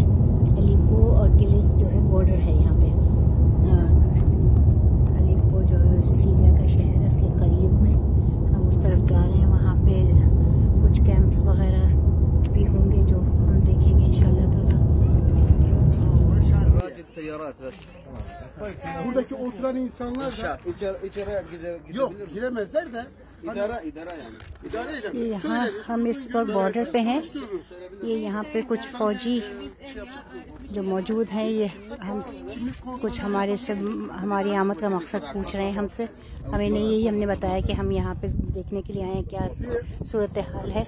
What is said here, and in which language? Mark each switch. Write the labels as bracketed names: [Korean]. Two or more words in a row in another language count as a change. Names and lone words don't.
[Urdu] الیپو اور کیلس جو ہے بارڈر ہے یہاں پہ. الیپو جو سیریا کا شہر ہے, اس کے قریب میں ہم اس طرف جا رہے ہیں. وہاں پہ کچھ کیمپس وغیرہ بھی ہوں گے جو ہم دیکھیں گے [Arabic] انشاءاللہ تعالی. سيارات بس. [Turkish] Buradaki oturan insanlar da içeri yok giremezler de [Urdu] یہاں ہم اس وقت بارڈر پہ ہیں. یہ یہاں پہ کچھ فوجی جو موجود ہیں، یہ ہم کچھ ہماری آمد کا مقصد پوچھ رہے ہیں ہم سے. ہمیں نہیں، یہی ہم نے بتایا کہ ہم یہاں پہ دیکھنے کے لیے آئے ہیں کیا صورت حال ہے.